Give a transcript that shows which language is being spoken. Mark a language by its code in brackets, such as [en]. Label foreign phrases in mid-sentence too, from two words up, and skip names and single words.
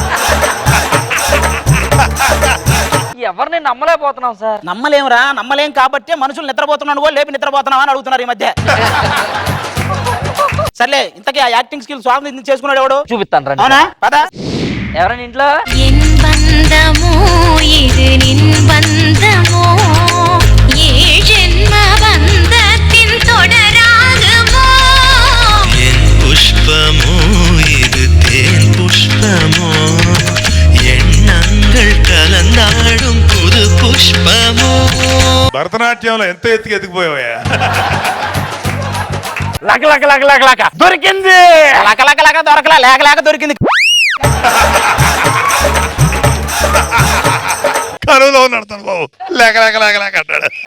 [te] ఎవరిని నమ్మలేకపోతున్నాం సార్. నమ్మలేమురా, నమ్మలేం కాబట్టి మనుషులు నిద్రపోతున్నాడు కూడా లేపి నిద్రపోతున్నావా అని అడుగుతున్నారు ఈ మధ్య. సర్లే, ఇంతకీ ఆ యాక్టింగ్ స్కిల్ స్వామి చేసుకున్నాడు ఎవడు? చూపిస్తాను రండి. అవునా, పద. ఎవరైనా ఇంట్లో? [ta] என் பந்தமோ இது நின் பந்தமோ ஏ ஜென்ம பந்தத்தின் தொடராகுமோ என் புஷ்பமோ இது தேன் புஷ்பமோ எண்ணங்கள் கலந்தாடும் புது புஷ்பமோ. [te] భరతనాట్యంలో ఎంత ఎత్తుకుపోయావా? లక లక లక లక లక దొరికింది. లక లక లక దొరకలా, లేక లేక దొరికింది. కరువులో ఉన్నాడు బాబు, లేక లేక లేక లేక అంటాడు.